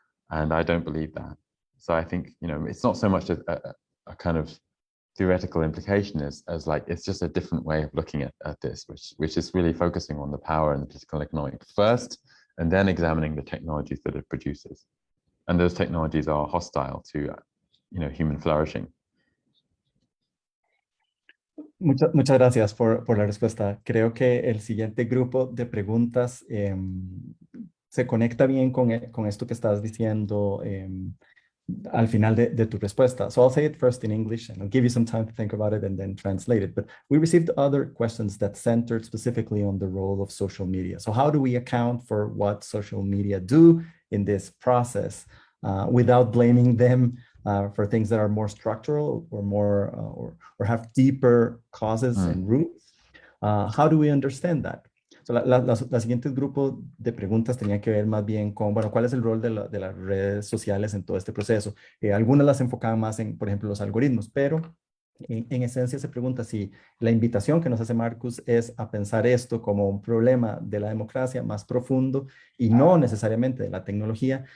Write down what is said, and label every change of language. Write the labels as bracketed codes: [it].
[en] And I don't believe that. So I think, you know, it's not so much a kind of theoretical implication as like, it's just a different way of looking at this, which is really focusing on the power and the political and economic first, and then examining the technologies that it produces. And those technologies are hostile to, you know, human flourishing. [es] Muchas gracias por la respuesta. Creo que el siguiente grupo de preguntas se conecta bien con esto que estás diciendo al final de tu respuesta. [en] So I'll say it first in English and I'll give you some time to think about it and then translate it. But we received other questions that centered specifically on the role of social media. So how do we account for what social media do in this process without blaming them for things that are more structural or more or have deeper causes and roots? How do we understand that? [es] So la siguiente grupo de preguntas tenía que ver más bien con, bueno, ¿cuál es el rol de las redes sociales en todo este proceso? Algunas las enfocaban más en, por ejemplo, los algoritmos, pero en esencia se pregunta si la invitación que nos hace Marcus es a pensar esto como un problema de la democracia más profundo y no necesariamente de la tecnología.